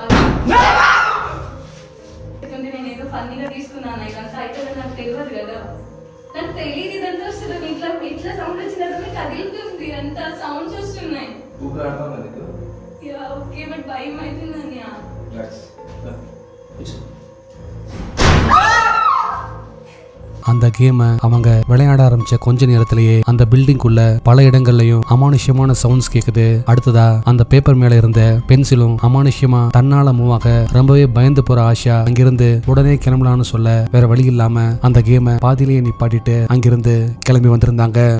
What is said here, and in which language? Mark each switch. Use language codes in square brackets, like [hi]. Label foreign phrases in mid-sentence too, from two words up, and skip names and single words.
[te] నేనేదో ఫన్నీగా తీసుకున్నాను, ఇదంతా అయితే నాకు తెలియదు కదా, నాకు తెలియదు ఇదంతా. అసలు ఇట్లా సౌండ్ వచ్చినప్పుడు కదిలిపోతుంది, అంత సౌండ్స్ వస్తున్నాయి. ఓకే, బట్ భయం అవుతుందని. [ta] அந்த கேமை அவங்க விளையாட ஆரம்பிச்ச கொஞ்ச நேரத்திலேயே அந்த பில்டிங்குள்ள பல இடங்கள்லயும் அமானுஷ்யமான சவுண்ட்ஸ் கேக்குது. அடுத்ததா அந்த பேப்பர் மேல இருந்த பென்சிலும் அமானுஷ்யமா தன்னால மூவ் ஆக ரொம்பவே பயந்து போற ஆஷா அங்கிருந்து உடனே கிளம்பலான்னு சொல்ல வேற வழி இல்லாம அந்த கேமை பாதியிலேயே நிப்பாட்டிட்டு அங்கிருந்து கிளம்பி வந்திருந்தாங்க.